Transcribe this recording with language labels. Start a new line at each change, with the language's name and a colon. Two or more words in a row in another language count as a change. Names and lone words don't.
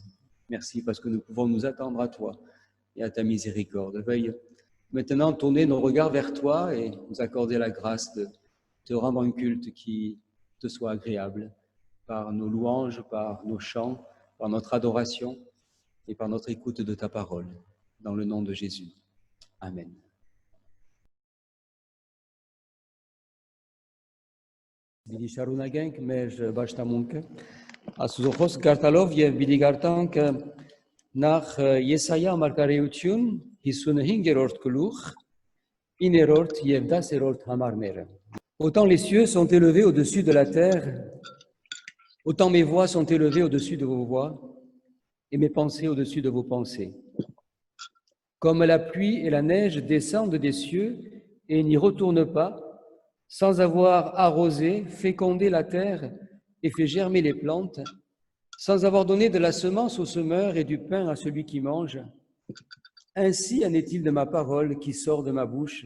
French: Merci parce que nous pouvons nous attendre à toi et à ta miséricorde. Veuille maintenant tourner nos regards vers toi et nous accorder la grâce de te rendre un culte qui te soit agréable par nos louanges, par nos chants, par notre adoration et par notre écoute de ta parole. Dans le nom de Jésus. Amen.
Armenian: Բիդի շարունակենք մեր պաշտամունքը Աստուծո գարտալով եւ բիդի գարտանք նախ Եսայա մարգարեություն 55-րդ գլուխ 9-րդ եւ 10-րդ համարները
French: Autant les cieux sont élevés au-dessus de la terre, autant mes voix sont élevées au-dessus de vos voix et mes pensées au-dessus de vos pensées. Comme la pluie et la neige descendent des cieux et n'y retournent pas, sans avoir arrosé, fécondé la terre et fait germer les plantes, sans avoir donné de la semence au semeur et du pain à celui qui mange, ainsi en est-il de ma parole qui sort de ma bouche.